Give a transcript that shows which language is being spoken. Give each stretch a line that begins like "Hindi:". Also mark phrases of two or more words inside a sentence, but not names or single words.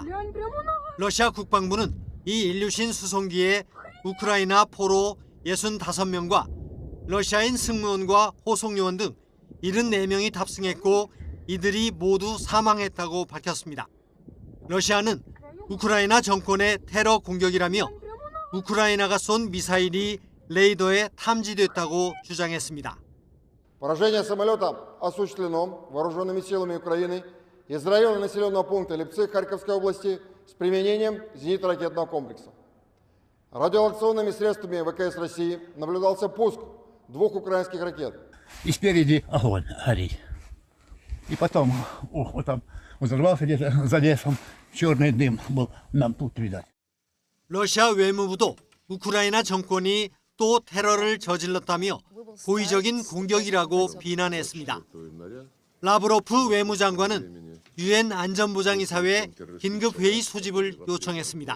Korean: 러시아 국방부는 이 인류신 수송기에 우크라이나 포로 65명과 러시아인 승무원과 호송요원 등 74명이 탑승했고 이들이 모두 사망했다고 밝혔습니다. 러시아는 우크라이나 정권의 테러 공격이라며 우크라이나가 쏜 미사일이 레이더에 탐지됐다고 주장했습니다.
Russian: Поражение самолета осуществлено вооруженными силами Украины из района населенного пункта Липцы Харьковской области с применением зенитно-ракетного комплекса. Радиолокационными средствами ВКС России наблюдался пуск 2 украинских ракет. И спереди огонь горит. И потом вот там взорвался где-то за лесом, черный дым был нам тут видать.
Korean: 러시아 외무부도 우크라이나 정권이 또 테러를 저질렀다며 고의적인 공격이라고 비난했습니다. 라브로프 외무장관은 유엔 안전보장이사회 긴급회의 소집을 요청했습니다.